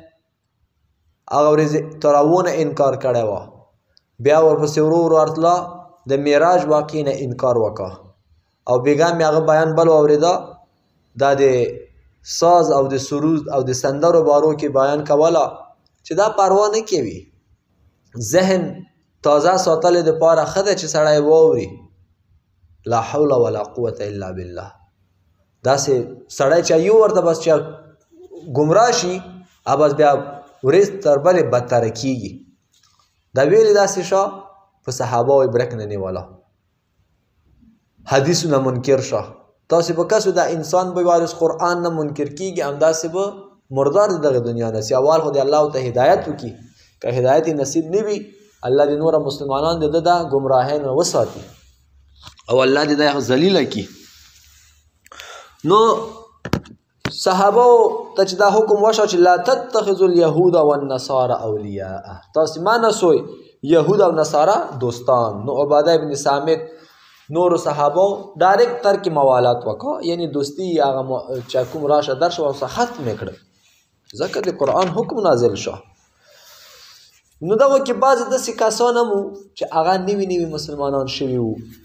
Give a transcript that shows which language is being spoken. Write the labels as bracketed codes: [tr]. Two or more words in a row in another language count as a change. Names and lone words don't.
[ps] هغه ورځې تراوونه انکار کړی وه، بیا ورپسې ورو ورو ورتله د معراج واقعې نه انکار وکړه او بېګا مې هغه بیان بل واورېده، دا د ساز او د سرود او د سندرو بارو کې بیان کوله چې دا پروا نه کوي. ذهن تازه ساتلو دپاره ښه ده چې سړی واوري [ar] لا حول ولا قوة الا بالله. [ps] داسې سړی چې یو ورته بس چې ګمراه شي بس بیا ورځ تر بلې بدتره کېږي. دا ویلې داسې شه په صحابه یې برک نه نیوله، حدیثونه منکر شه. تاسې به کسو دا انسان به وارث قرآن نه منکر کېږي، همداسې به مردار د دغه دنیا نه سي. اول خو دې الله ته هدایت وکړي، که هدایت یې نصیب نه وي الله دې نوره مسلمانان د ده د ګمراهۍ نه وساتي او الله دې دا ذلیله کړي. نو صحابو ته چې دا حکم وشو چې [ar] لا تتخذوا اليهود والنصارى اولیاء، [ps] تاسې ما نسوئ یهود او نصارا دوستان. نو عباده ابن صامت نورو صحابو ډایرکټ ترک موالات وکړه، یعنی دوستی هغه چې کوم راشه درشه ورسره ختم یې کړه ځکه د قرآن حکم نازل شو. نو دغو کې بعضې داسې کسان هم وو چې هغه نوي نوي مسلمانان شوي وو.